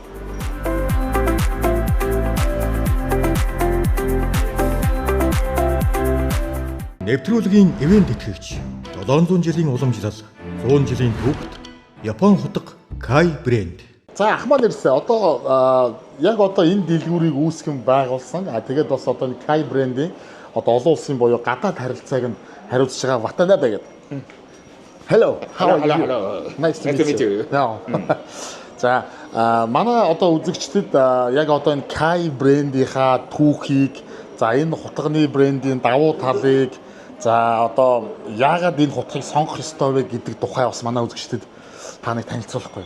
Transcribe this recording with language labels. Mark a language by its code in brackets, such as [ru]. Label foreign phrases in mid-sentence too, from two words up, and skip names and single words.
[mn] Нэвтрүүлгийн ивент итгэгч 700 жилийн уламжлал 100 жилийн түүхт Япон хутга Kai брэнд. За ах маань ирсэн. Одоо яг одоо энэ дэлгүүрийг үүсгэн байгуулсан. Тэгээд бас одоо Kai брендийн одоо олон улсын буюу гадаад харилцааг нь хариуцж байгаа Ватанабе гэдэг. [en] Hello. How are you? Nice to meet you. [mn] За манай одоо үзэгчдэд яг одоо энэ Kai брендийнхаа түүхийг, за энэ хутганы брендийн давуу талыг, за одоо яагаад энэ хутгийг сонгох ёстой вэ гэдэг тухай бас манай үзэгчдэд таныг танилцуулахгүй.